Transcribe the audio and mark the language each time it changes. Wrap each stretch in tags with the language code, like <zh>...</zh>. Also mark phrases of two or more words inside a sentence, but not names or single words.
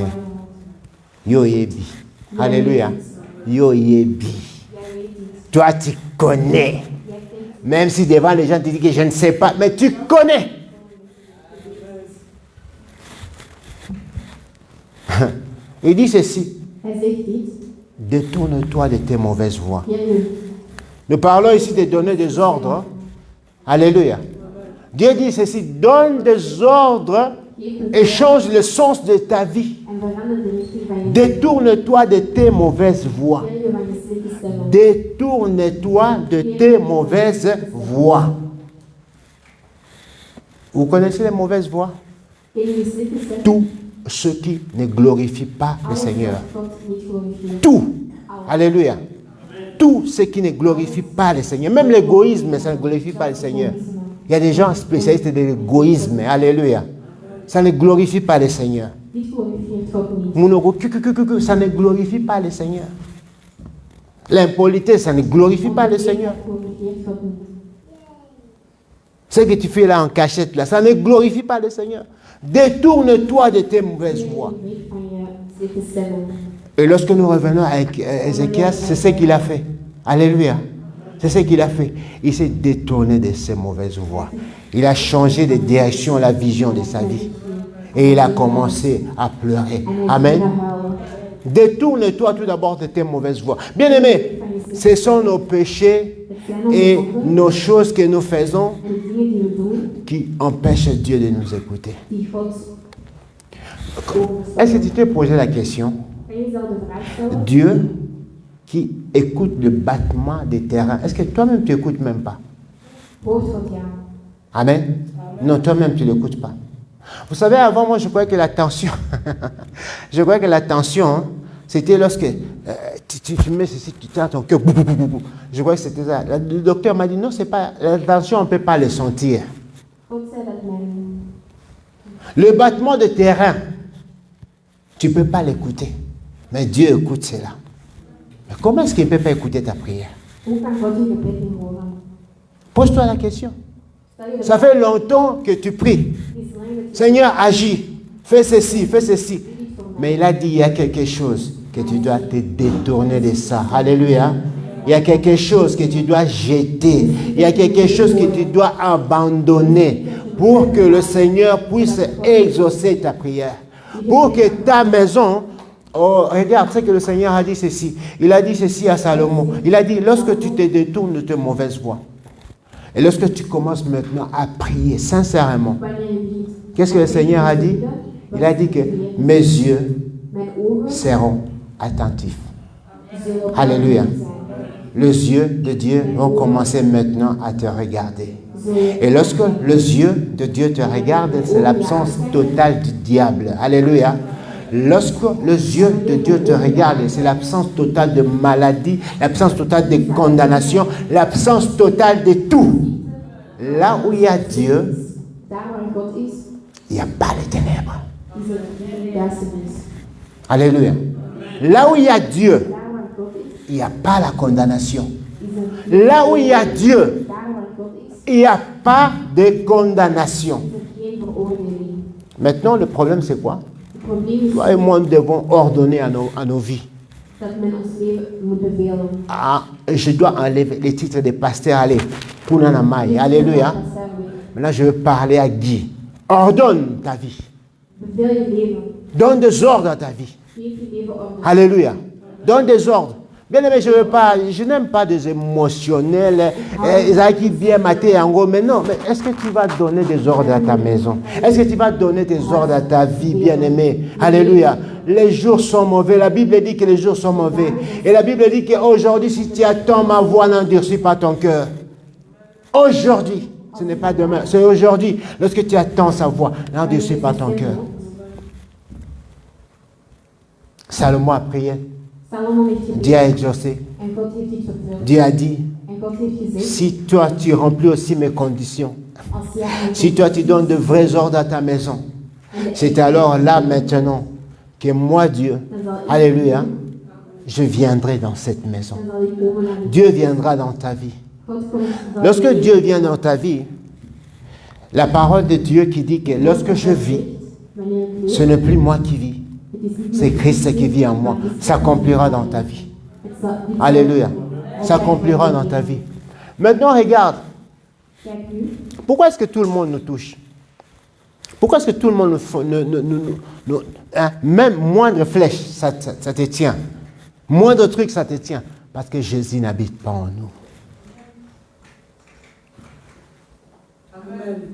<ln>Yo yebi. Alléluia. Yo yebi.</ln> <fr>Toi tu connais. Même si devant les gens, tu dis que je ne sais pas, mais tu connais. Il dit ceci.</fr> <nl>Hij zegt dit.</nl> <fr>Détourne-toi de tes mauvaises voies.</fr> <nl>Keer je</nl> <fr>Nous parlons ici de donner des ordres. Alléluia. Dieu dit ceci, donne des ordres et change le sens de ta vie.</fr> <nl>en verander de richting van je.</nl> <fr>Détourne-toi de tes mauvaises voies.</fr> <nl>Keer je van je slechte stemmen.</nl> <fr>Détourne-toi de tes mauvaises voies. Vous connaissez les mauvaises voies?</fr> <nl>Ken je je slechte stemmen?</nl> <fr>Tout ce qui ne glorifie pas le</fr> <nl>Alles</nl> <fr>Seigneur.</fr> <nl>wat God niet glorifieert.</nl> <fr>Tout. Alléluia. Tout ce qui ne glorifie pas le Seigneur. Même l'égoïsme, ça ne glorifie pas le Seigneur. Il y a des gens spécialistes de l'égoïsme. Alléluia. Ça ne glorifie pas le Seigneur.</fr> <nl>Dit glorifieert God niet.</nl> <fr>Monogo, ça ne glorifie pas le Seigneur. L'impolitesse, ça ne glorifie pas le Seigneur.</fr> <nl>Glorifieert God niet.</nl> <fr>Ce que tu fais là en cachette, là, ça ne glorifie pas le Seigneur. Détourne-toi de tes mauvaises voies.</fr> <nl>Keer je weg van je slechte stemmen.</nl> <fr>Et lorsque nous revenons à Ézéchias, c'est ce qu'il a fait. Alléluia. C'est ce qu'il a fait. Il s'est détourné de ses mauvaises voies. Il a changé de direction, la vision de sa vie. Et il a commencé à pleurer. Amen. Détourne-toi tout d'abord de tes mauvaises voies. Bien-aimés, ce sont nos péchés et nos choses que nous faisons</fr> <nl>En de dingen die we doen,</nl> <fr>qui empêchent Dieu de nous écouter.</fr> <nl>die God</nl> <fr>Est-ce que tu t'es posé la question?</fr> <nl>kan je jezelf de vraag stellen?</nl> <fr>Dieu qui écoute le battement des terrains, est-ce que toi-même tu n'écoutes même pas?</fr> <nl>Hoort God jou?</nl> <fr>Amen. Non, toi-même tu ne l'écoutes pas. Vous savez, avant moi je croyais que la tension, je croyais que la tension, hein, c'était lorsque tu mets ceci, tu tiens ton cœur, je croyais que c'était ça. Le docteur m'a dit non, c'est pas, la tension on ne peut pas le sentir.</fr> <nl>God zei dat mijn</nl> <fr>Le battement de terrain, tu ne peux pas l'écouter. Mais Dieu écoute cela. Mais comment est-ce qu'il ne peut pas écouter ta prière?</fr> <nl>hoe kan God je gebed niet horen?</nl> <fr>Pose-toi la question.</fr> <nl>Stel je de</nl> <fr>Ça</fr> <nl>vraag,</nl> <fr>fait longtemps que tu pries.</fr> <nl>het is lang dat je</nl> <fr>Seigneur, agis. Fais ceci, fais ceci.</fr> <nl>dit voor mij.</nl> <fr>Mais il a dit, il y a quelque chose que tu dois te détourner de ça. Alléluia. Il y a quelque chose que tu dois jeter. Il y a quelque chose que tu dois abandonner pour que le Seigneur puisse exaucer ta prière. Pour que ta maison... Oh, regarde ce que le Seigneur a dit ceci. Il a dit ceci à Salomon. Il a dit, lorsque tu te détournes de tes mauvaises voies, et lorsque tu commences maintenant à prier sincèrement,</fr> <nl>Wanneer je bidt,</nl> <fr>qu'est-ce que le Seigneur a dit? Il a dit que mes yeux</fr> <nl>mijn ogen</nl> <fr>seront attentifs.</fr> <nl>zullen op</nl> <fr>Alléluia.</fr> <nl>jou zijn.</nl> <fr>Les yeux de Dieu vont commencer maintenant à te regarder.</fr> <nl>Zullen</nl> <fr>Et lorsque les yeux de Dieu te regardent, c'est l'absence totale du diable. Alléluia. Lorsque les yeux de Dieu te regardent, c'est l'absence totale de maladie, l'absence totale de condamnation, l'absence totale de tout. Là où il y a Dieu,</fr> <nl>daar waar God is,</nl> <fr>il n'y a pas les ténèbres.</fr> <nl>is er duisternis.</nl> <fr>Alléluia. Là où il y a Dieu,</fr> <nl>Daar waar God is,</nl> <fr>il n'y a pas la condamnation.</fr> <nl>is er</nl> <fr>Là où il y a Dieu,</fr> <nl>daar waar God is,</nl> <fr>il n'y a pas de condamnation.</fr> <nl>is er geen veroordeling.</nl> <fr>Maintenant, le problème, c'est quoi?</fr> <nl>Het probleem is</nl> <fr>Toi et moi, nous devons ordonner à nos vies.</fr> <nl>dat men ons leven moet bevelen.</nl> <fr>Ah, je dois enlever les titres de pasteur. Allez, Punanamai. Alléluia. Maintenant, je veux parler à Guy. Ordonne ta vie.</fr> <nl>Beveel je leven.</nl> <fr>Donne des ordres à ta vie.</fr> <nl>Geef je leven ordre.</nl> <fr>Alléluia. Donne des ordres. Bien aimé, je n'aime pas des émotionnels, qui bien maté en gros, mais non, mais est-ce que tu vas donner des ordres à ta maison? Est-ce que tu vas donner des ordres à ta vie, bien aimé? Alléluia. Les jours sont mauvais. La Bible dit que les jours sont mauvais. Et la Bible dit qu'aujourd'hui, si tu attends ma voix, n'endurcis pas ton cœur. Aujourd'hui, ce n'est pas demain, c'est aujourd'hui. Lorsque tu attends sa voix, n'endurcis pas ton cœur. Salomon a prié.</fr> <nl>Salomon heeft gebeden</nl> <fr>Dieu a exaucé.</fr> <nl>en God heeft dit vervuld.</nl> <fr>Dieu a dit,</fr> <nl>En God heeft gezegd,</nl> <fr>si toi tu remplis aussi mes conditions,</fr> <nl>als jij mijn</nl> <fr>si toi tu donnes de vrais ordres à ta maison, c'est alors là maintenant que moi Dieu, alléluia, je viendrai dans cette maison.</fr> <nl>dan zal ik komen naar de</nl> <fr>Dieu viendra dans ta vie.</fr> <nl>God komt zal</nl> <fr>Lorsque Dieu vient dans ta vie, la parole de Dieu qui dit que lorsque je vis,</fr> <nl>wanneer ik</nl> <fr>ce</fr> <nl>leef,</nl> <fr>n'est plus moi qui vis,</fr> <nl>het is niet</nl> <fr>c'est</fr> <nl>meer</nl> <fr>Christ qui vit en moi. S'accomplira dans ta vie.</fr> <nl>het zal- dit zal-</nl> <fr>Alléluia. S'accomplira dans ta vie. Maintenant, regarde.</fr> <nl>Kijk nu.</nl> <fr>Pourquoi est-ce que tout le monde nous touche? Pourquoi est-ce que tout le monde hein, même moindre flèche, ça te tient. Moindre truc, ça te tient. Parce que Jésus n'habite pas en nous. Amen.</fr>